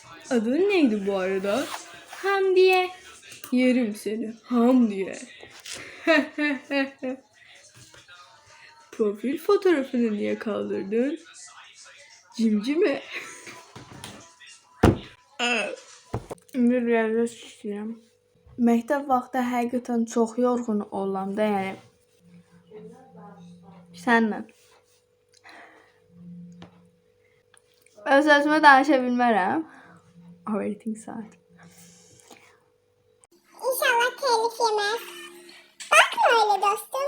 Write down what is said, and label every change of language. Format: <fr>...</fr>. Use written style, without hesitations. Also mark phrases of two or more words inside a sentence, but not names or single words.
<tr>Adın neydi bu arada? Hamdiye. Yerim seni Hamdiye. Profil fotoğrafını niye kaldırdın? Cimcime.</tr> <az>İndi rəvəz istəyirəm. Məktəb vaxtı həqiqətən çox yorğun olam da, yəni. Sənlə. Öz özümə danışa bilmərəm.</az> <en>Overthink saat.</en> <tr>İnşallah telif yemez. Bakma öyle dostum.</tr>